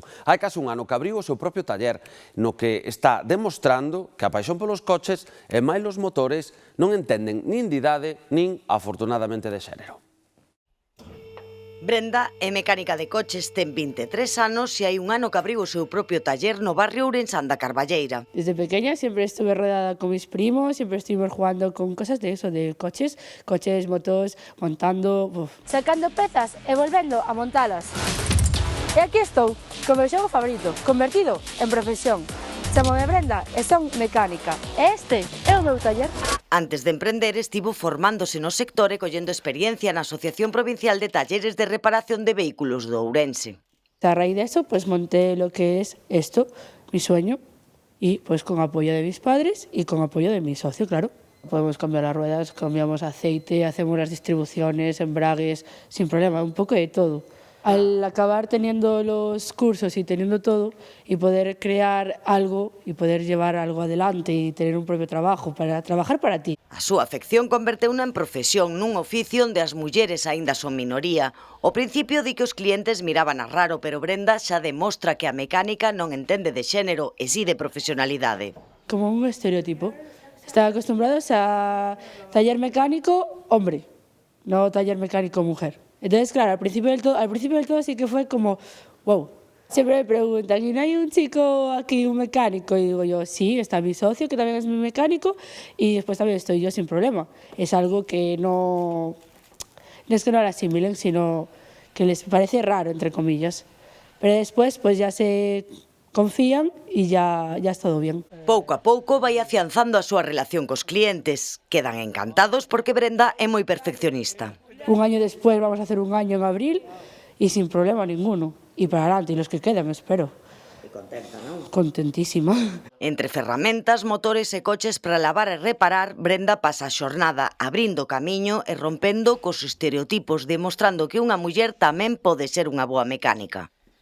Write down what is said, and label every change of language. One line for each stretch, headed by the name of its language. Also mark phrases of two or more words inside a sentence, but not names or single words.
Galician: Hai case un ano que abriu o seu propio taller, no que está demostrando que a paixón polos coches e máis os motores non entenden nin de idade nin, afortunadamente, de xénero. Brenda é mecánica de coches, ten 23 anos e hai un ano que abriu o seu propio taller no barrio ourensán da Carballeira.
Spanish: Desde pequeña siempre estuve rodeada con mis primos, siempre estuvimos jugando con cosas de eso, de coches, motos, montando...
Galician: Sacando pezas e volvendo a montalas. E aquí estou, con meu xogo favorito, convertido en profesión. Chámome Brenda e son mecánica. E este é o meu taller. Antes de emprender, estivo formándose no sector e collendo experiencia na Asociación Provincial de Talleres de Reparación de Vehículos do Ourense.
Spanish: A raíz de eso, pues monté lo que es esto, mi sueño, y pues con apoyo de mis padres y con apoyo de mi socio, claro. Podemos cambiar las ruedas, cambiamos aceite, hacemos las distribuciones, embragues, sin problema, un poco de todo. Al acabar teniendo los cursos y teniendo todo y poder crear algo y poder llevar algo adelante y tener un propio trabajo para trabajar para ti.
Galician: A súa afección converteuna en profesión nun oficio onde as mulleres aínda son minoría. Ao principio di que os clientes miraban a raro, pero Brenda xa demostra que a mecánica non entende de xénero e si de profesionalidade.
Spanish: Como un estereotipo. Están acostumbrados a taller mecánico hombre, no taller mecánico mujer. Entonces, claro, al principio del todo sí que fue como, wow. Siempre me preguntan, ¿y no hay un chico aquí, un mecánico? Y digo yo, sí, está mi socio, que también es mi mecánico, y después también estoy yo sin problema. Es algo que no es que no lo asimilen, sino que les parece raro, entre comillas. Pero después, pues ya se confían y ya es todo bien.
Galician: Pouco a pouco vai afianzando a súa relación cos clientes. Quedan encantados porque Brenda é moi perfeccionista.
Spanish: Un año después vamos a hacer un año en abril y sin problema ninguno. Y para adelante, y los que quedan, espero.
Galician: E contenta, non? Contentísima. Entre ferramentas, motores e coches para lavar e reparar, Brenda pasa a xornada abrindo camiño e rompendo cos estereotipos, demostrando que unha muller tamén pode ser unha boa mecánica.